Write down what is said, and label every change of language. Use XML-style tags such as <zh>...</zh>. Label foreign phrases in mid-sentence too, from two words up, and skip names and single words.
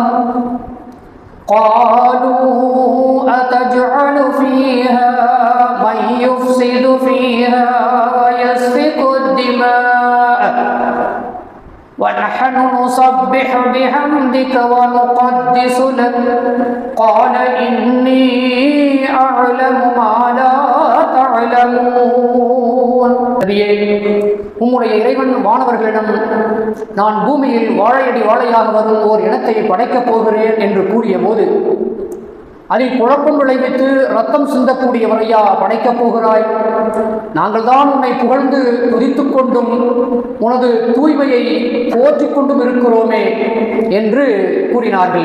<ar>قَالُوا أَتَجْعَلُ فِيهَا مَن يُفْسِدُ فِيهَا وَيَسْفِكُ الدِّمَاءَ وَنَحْنُ نُسَبِّحُ بِحَمْدِكَ وَنُقَدِّسُ لَكَ قَالَ إِنِّي أَعْلَمُ مَا لَا تَعْلَمُونَ.</ar> <ta>உம்முடைய இறைவன் வானவர்களிடம் நான் பூமியில் வாழையடி வாழையாக வரும் ஓர் இனத்தை படைக்கப் போகிறேன் என்று கூறிய போது, அதில் குழப்பம் விளைவித்து ரத்தம் சிந்தக்கூடியவரையா படைக்கப் போகிறாய்? நாங்கள் தான் உன்னை புகழ்ந்து துதித்து கொண்டும் உனது தூய்மையை போற்றிக் கொண்டும் இருக்கிறோமே என்று கூறினார்கள்.</ta>